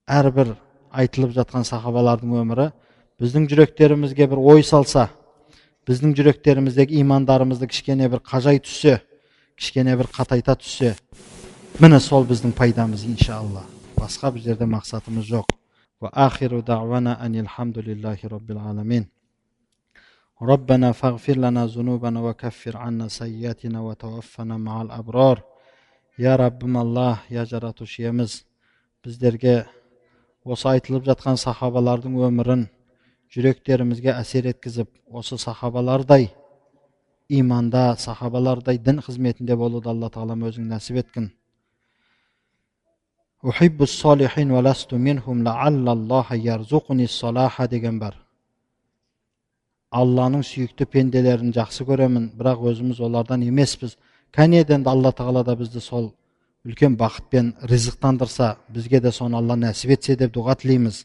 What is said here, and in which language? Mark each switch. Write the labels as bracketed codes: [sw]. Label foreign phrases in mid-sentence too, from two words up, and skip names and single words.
[kk] әрбір айтылып жатқан сахабалардың өмірі біздің жүректерімізге бір ой салса, біздің жүректеріміздегі имандарымызды кішкене бір қажай түссе, кішкене бір қатайта түссе, міне сол біздің пайдамыз иншалла. Басқа бір жерде мақсатымыз жоқ. [ar] وآخر دعوانا أن الحمد لله رب العالمين. ربنا فاغفر لنا ذنوبنا وكفر عنا سيئاتنا وتوفنا مع الأبرار. [kk] Ya Rabbim Allah, ya Jaratuşiyemiz, bizlerge осы айтылып жатқан сахабалардың өмірін жүректерімізге әсер еткізіп, осы сахабалардай иманда, сахабалардай дін қызметінде болуды Алла Тағалам өзің нәсіп еткін. [ar] أحب الصالحين ولست منهم لعل الله يرزقني الصلاح [kk] деген бар. Алланың сүйікті пенделерін жақсы көремін, бірақ өзіміз олардан емеспіз. Кәнеден Алла Тағала да бізді сол үлкен бақытпен ризықтандырса, бізге де соны Алла нәсіп етсе деп дұға тілейміз.